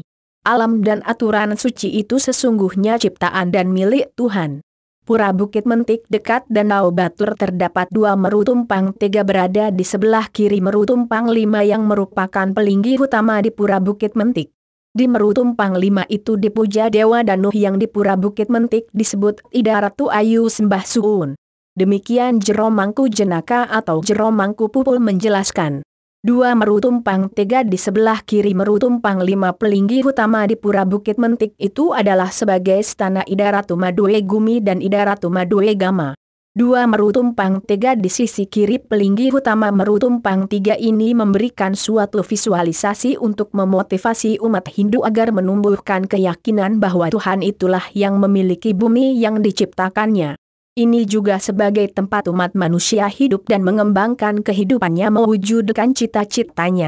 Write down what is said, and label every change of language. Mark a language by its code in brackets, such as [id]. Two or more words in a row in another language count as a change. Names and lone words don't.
[id] Alam dan aturan suci itu sesungguhnya ciptaan dan milik Tuhan. Pura Bukit Mentik dekat Danau Batur terdapat 2 Meru Tumpang 3 berada di sebelah kiri Meru Tumpang 5 yang merupakan pelinggi utama di Pura Bukit Mentik. Di Meru Tumpang 5 itu dipuja Dewa Danuh yang di Pura Bukit Mentik disebut Ida Ratu Ayu Sembah Suun. Demikian Jero Mangku Jenaka atau Jero Mangku Pupul menjelaskan. 2 Meru Tumpang 3 di sebelah kiri Meru Tumpang 5 pelinggi utama di Pura Bukit Mentik itu adalah sebagai stana Ida Ratu Madue Gumi dan Ida Ratu Madue Gama. 2 Meru Tumpang 3 di sisi kiri pelinggi utama Meru Tumpang 3 ini memberikan suatu visualisasi untuk memotivasi umat Hindu agar menumbuhkan keyakinan bahwa Tuhan itulah yang memiliki bumi yang diciptakannya. Ini juga sebagai tempat umat manusia hidup dan mengembangkan kehidupannya mewujudkan cita-citanya.